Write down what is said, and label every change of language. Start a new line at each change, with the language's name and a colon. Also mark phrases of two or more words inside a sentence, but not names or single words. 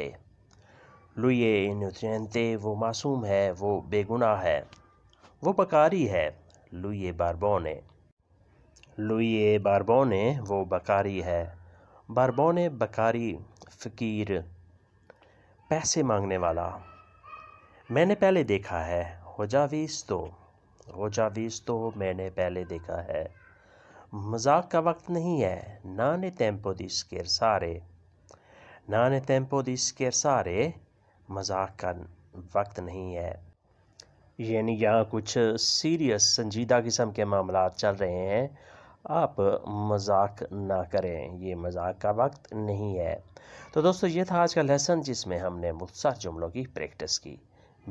Italian: lui è innocente،
Urdu: وہ معصوم ہے، وہ بے گناہ ہے۔ وہ بکاری ہے،
Italian: lui è barbone۔ lui è barbone،
Urdu: وہ بکاری ہے۔ barbone، بکاری، فقیر، پیسے مانگنے والا۔ میں نے پہلے دیکھا ہے،
Italian: ho già visto۔ ho già visto،
Urdu: میں نے پہلے دیکھا ہے۔ مذاق کا وقت نہیں ہے،
Italian: non è tempo di scherzare۔ non è tempo di scherzare،
Urdu: مذاق کا وقت نہیں ہے۔ یعنی یہاں کچھ سیریس، سنجیدہ قسم کے معاملات چل رہے ہیں، آپ مذاق نہ کریں، یہ مذاق کا وقت نہیں ہے۔ تو دوستو یہ تھا آج کا لیسن جس میں ہم نے مختصر جملوں کی پریکٹس کی۔